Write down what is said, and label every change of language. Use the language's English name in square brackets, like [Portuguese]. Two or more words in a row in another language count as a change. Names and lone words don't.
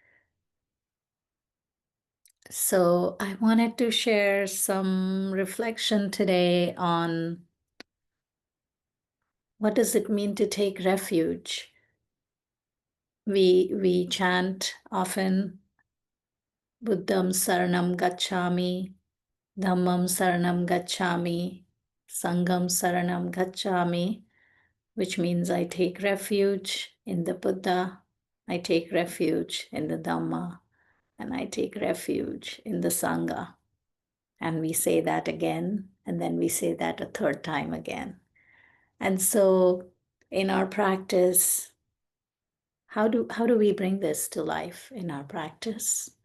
[English] So I wanted to share some reflection today on what does it mean to take refuge. [Pali] We chant often Buddham Saranam Gacchami, Dhammam Saranam Gacchami, Sangham Saranam Gacchami, [English] which means I take refuge in the Buddha, I take refuge in the Dhamma, and I take refuge in the Sangha. And we say that again, and then we say that a third time again. And so in our practice, how do we bring this to life in our practice?